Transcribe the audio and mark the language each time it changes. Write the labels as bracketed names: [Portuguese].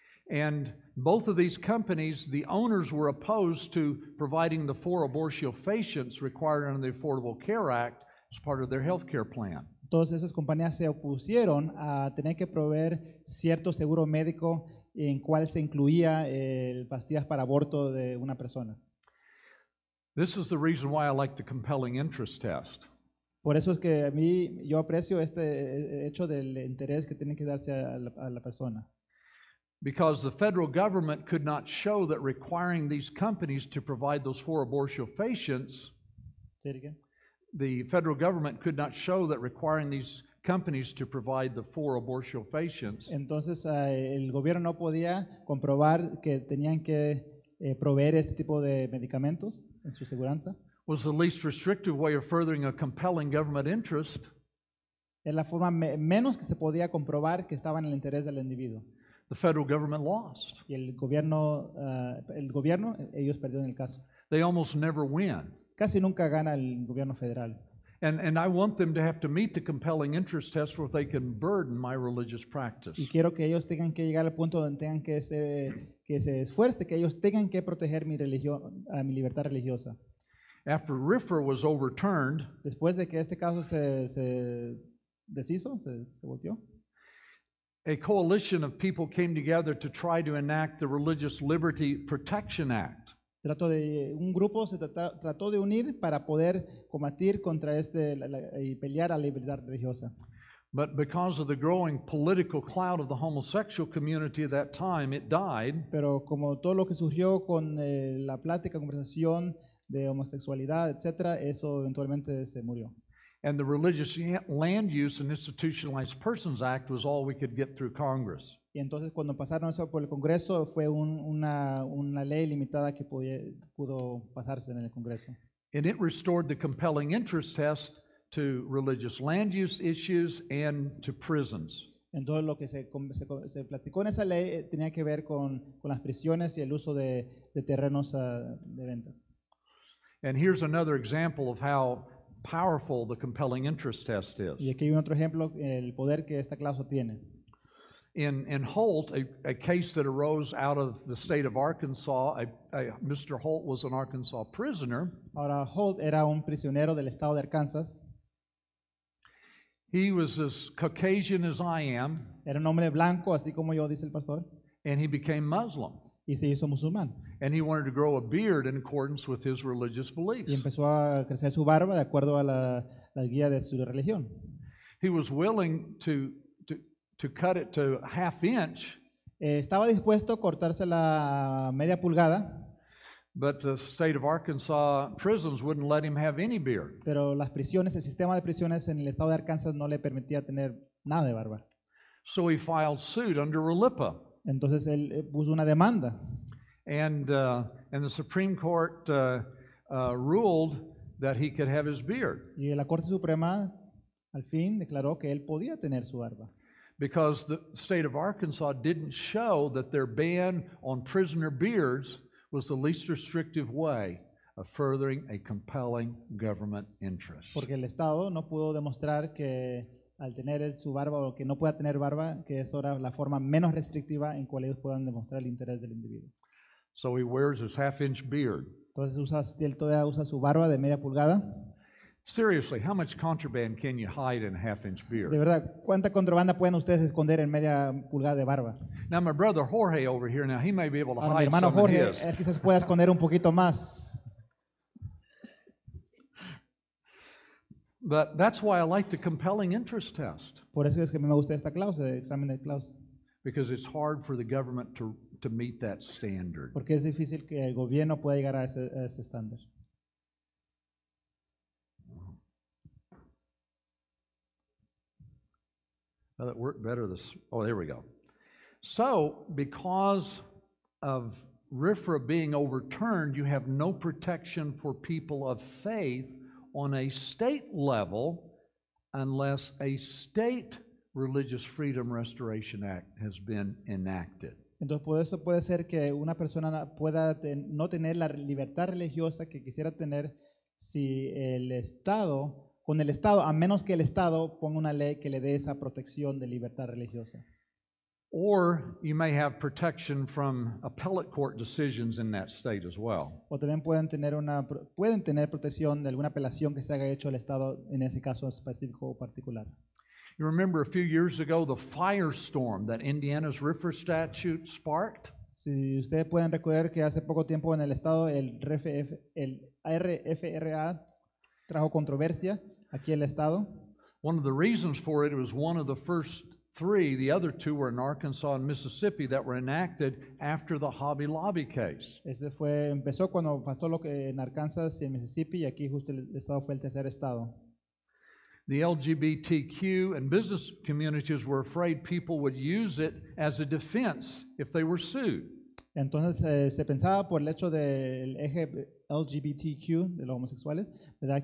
[English] and both of these companies, the owners were opposed to providing the 4 abortifacients required under the Affordable Care Act as part of their health care plan. [Spanish] Todas esas compañías se opusieron a tener que proveer cierto seguro médico en cual se incluía pastillas para aborto de una persona. [English] This is the reason why I like the compelling interest test. [Spanish] Por eso es que yo aprecio este hecho del interés que tiene que darse a la persona. [English] Because the federal government could not show that requiring these companies to provide those 4 abortifacients, [Spanish] ¿Sí, Enrique? [English] the federal government could not show that requiring these companies to provide the 4 abortifacients [Spanish] Entonces el gobierno no podía comprobar que tenían que proveer este tipo de medicamentos en su seguranza. [English] was the least restrictive way of furthering a compelling government interest. [Spanish] Es la forma menos que se podía comprobar que estaba en el interés del individuo. [English] The federal government lost. [Spanish] Y el gobierno, ellos perdieron el caso. [English] They almost never win. [Spanish] Casi nunca gana el gobierno federal. [English] And I want them to have to meet the compelling interest test where they can burden my religious practice. [Spanish] Y quiero que ellos tengan que llegar al punto donde tengan que se esfuerce, que ellos tengan que proteger mi libertad religiosa. [English] After RFRA was overturned, [Spanish] Después de que este caso se deshizo, se volteó, [English] a coalition of people came together to try to enact the Religious Liberty Protection Act. [Spanish] un grupo se trató de unir para poder combatir contra y pelear a la libertad religiosa. [English] But because of the growing political cloud of the homosexual community at that time, it died. [Spanish] Pero como todo lo que surgió con la plática, conversación de homosexualidad, etcétera, eso eventualmente se murió. [English] And the Religious Land Use and Institutionalized Persons Act was all we could get through Congress. [Spanish] Y entonces cuando pasaron eso por el Congreso fue una ley limitada que pudo pasarse en el Congreso. [English] And it restored the compelling interest test to religious land use issues and to prisons. [Spanish] Entonces lo que se platicó en esa ley tenía que ver con las prisiones y el uso de terrenos de venta. [English] And here's another example of how powerful the compelling interest test is. [Spanish] Y aquí hay un otro ejemplo, el poder que esta cláusula tiene. [English] In Holt, a case that arose out of the state of Arkansas, Mr. Holt was an Arkansas prisoner. [Spanish] Ahora, Holt era un prisionero del estado de Arkansas. [English] He was as Caucasian as I am, [Spanish] Era un hombre blanco, así como yo, dice el pastor, [English] and he became Muslim. [Spanish] y se hizo musulmán. [English] And he wanted to grow a beard in accordance with his religious beliefs. [Spanish] Y empezó a crecer su barba de acuerdo a la guía de su religión. [English] He was willing to cut it to ½ inch, [Spanish] Estaba dispuesto a cortarse la media pulgada, [English] but the state of Arkansas prisons wouldn't let him have any beard. [Spanish] pero el sistema de prisiones en el estado de Arkansas no le permitía tener nada de barba. [English] So he filed suit under RLIPA. [Spanish] Entonces él puso una demanda. [English] And the Supreme Court ruled that he could have his beard [Spanish] Y la Corte Suprema al fin declaró que él podía tener su barba. [English] because the state of Arkansas didn't show that their ban on prisoner beards was the least restrictive way of furthering a compelling government interest. [Spanish] Porque el Estado no pudo demostrar que al tener su barba o que no pueda tener barba, que eso era la forma menos restrictiva en cual ellos puedan demostrar el interés del individuo. [English] So he wears his ½ inch beard. [Spanish] Entonces él todavía usa su barba de media pulgada. [English] Seriously, how much contraband can you hide in a ½ inch beard? [Spanish] De verdad, ¿cuánta contrabanda pueden ustedes esconder en media pulgada de barba? [English] Now my brother Jorge over here, now he may be able to [Spanish] Ahora, mi [English] hide [Spanish] hermano [English] some of [Spanish] Jorge, [English] his. [Spanish] él quizás pueda esconder un poquito más. [English] But that's why I like the compelling interest test, [Spanish] Por eso es que a mí me gusta esta cláusula, el examen de cláusula. [English] because it's hard for the government to meet that standard. [Spanish] Porque es difícil que el gobierno pueda llegar a ese estándar. [English] Well, that worked better oh, there we go. So, because of RFRA being overturned, you have no protection for people of faith on a state level unless a state Religious Freedom Restoration Act has been enacted. [Spanish] Entonces, por eso puede ser que una persona pueda no tener la libertad religiosa que quisiera tener si el Estado, con el Estado, a menos que el Estado ponga una ley que le dé esa protección de libertad religiosa. [English] Or you may have protection from appellate court decisions in that state as well. [Spanish] O también pueden tener protección de alguna apelación que se haya hecho al Estado en ese caso específico o particular. [English] You remember a few years ago the firestorm that Indiana's RFRA statute sparked? [Spanish] Si ustedes pueden recordar que hace poco tiempo en el Estado el RFRA trajo controversia aquí en el Estado. [English] One of the reasons for it was one of the first three, the other two were in Arkansas and Mississippi, that were enacted after the Hobby Lobby case. [Spanish] Empezó cuando pasó lo que en Arkansas y en Mississippi, y aquí justo el Estado fue el tercer Estado. [English] The LGBTQ and business communities were afraid people would use it as a defense if they were sued. [Spanish] Entonces se pensaba por el hecho del LGBTQ, de los homosexuales, ¿verdad?